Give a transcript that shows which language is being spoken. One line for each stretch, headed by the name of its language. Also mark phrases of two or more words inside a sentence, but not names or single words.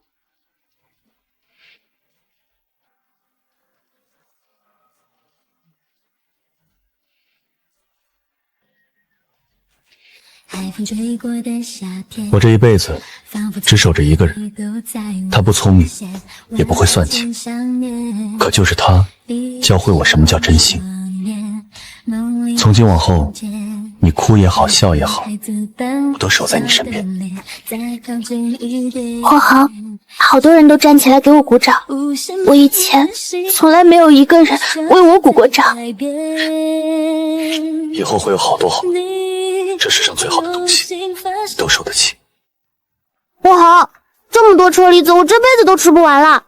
Chinese: 我這一輩子只守着一個人，他不聰明，也不會算計，可就是他教會我什麼叫真心。從今往後，你哭也好，笑也好，我都守在你身邊。霍豪，好多人都站起來給我鼓掌，我以前從來沒有一個人為我鼓過掌。以後會有好多好多，這世上最好的東西，你都受得起。霍豪，這麼多車厘子，我這輩子都吃不完了。